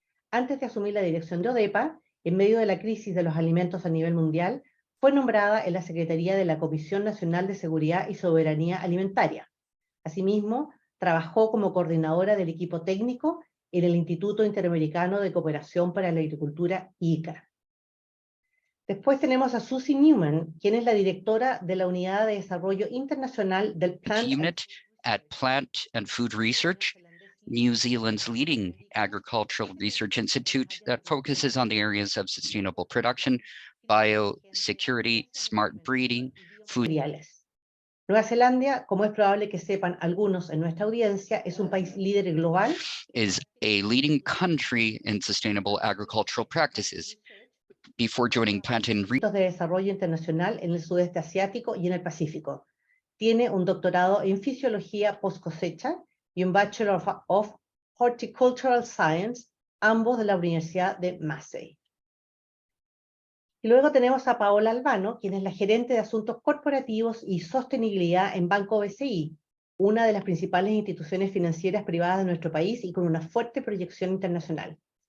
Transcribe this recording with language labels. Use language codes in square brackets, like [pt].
[es] Antes de asumir la dirección de ODEPA, en medio de la crisis de los alimentos a nivel mundial, fue nombrada en la Secretaría de la Comisión Nacional de Seguridad y Soberanía Alimentaria. Asimismo, trabajó como coordinadora del equipo técnico en el Instituto Interamericano de Cooperación para la Agricultura, ICA. Después tenemos a Susie Newman, quien es la directora de la Unidad de Desarrollo Internacional del Plant [en] unit at Plant and Food Research, New Zealand's leading agricultural research institute that focuses on the areas of sustainable production, biosecurity, smart breeding, food. [es] Nueva Zelanda, como es probable que sepan algunos en nuestra audiencia, es un país líder global. [en] Is a leading country in sustainable agricultural practices. Before joining Plant and [es] de desarrollo internacional en el sudeste asiático y en el Pacífico. Tiene un doctorado en fisiología post cosecha y un Bachelor of Horticultural Science, ambos de la Universidad de Massey. Y luego tenemos a Paola Albano, quien es la gerente de asuntos corporativos y sostenibilidad en Banco BCI, una de las principales instituciones financieras privadas de nuestro país y con una fuerte proyección internacional.